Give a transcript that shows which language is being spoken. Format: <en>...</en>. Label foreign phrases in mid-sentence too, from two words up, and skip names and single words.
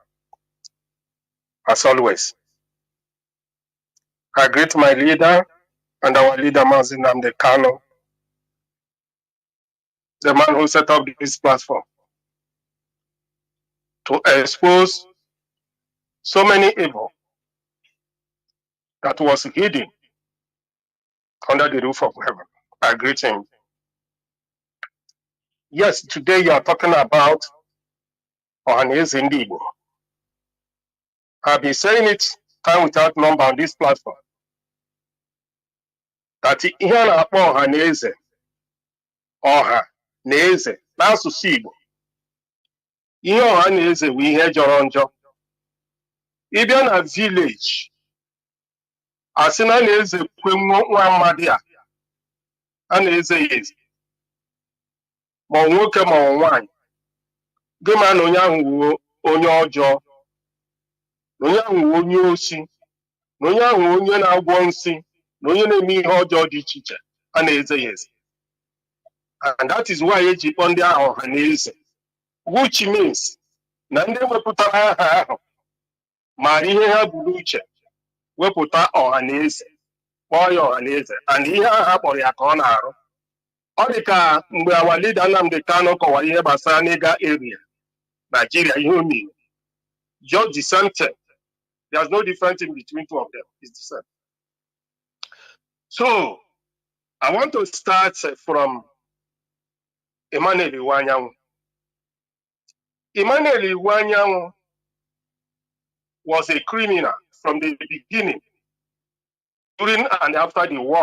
<en>As always, I greet my leader and our leader, Mazi Nnamdi Kanu, the man who set up this platform to expose so many evil that was hidden under the roof of heaven. I greet him. Yes, today you are talking about Ohanese Indigo. I've been saying it time without number on this platform.</en> <ig>That ihe na-akpọ Ohanese, Ọha na Eze n'asụsụ Igbo. Ihe ọha na eze bụ ihe jọrọ njọ. Ị bịa na village, asị na na-eze kwe nwa mmadụ a na-eze ya eze. Ma ọ nwoke ma ọ nwaanyị. Gị ma na onye ahụ wuo onye ọjọọ, na onye ahụ wuo onye osi, na onye ahụ onye na-agwọ nsị, na onye na-eme ihe ọjọọ dị iche iche a na-eze ya eze.</ig> <en>And that is why</en> <ig>eji kpọọ ndị ahụ ọha na eze,</ig> <en>which means</en> <ig>na ndị wepụtara aha ahụ mara ihe ha bụ n'uche wepụta ọha na eze, kpọọ ya ọha na eze, and ihe ha kpọrọ ya ka ọ na-arụ. Ọ dị ka mgbe</ig> <en>our leader</en> <ig>Nnamdi Kanu kọwara ihe gbasara n'ịga area Nigeria, ihe o mere</ig> <en>just the same thing. There's no difference in between two of them. It's the same. So I want to start from Emmanuel Iwanyanwu. Emmanuel Iwanyanwu was a criminal from the beginning, during and after the war.</en>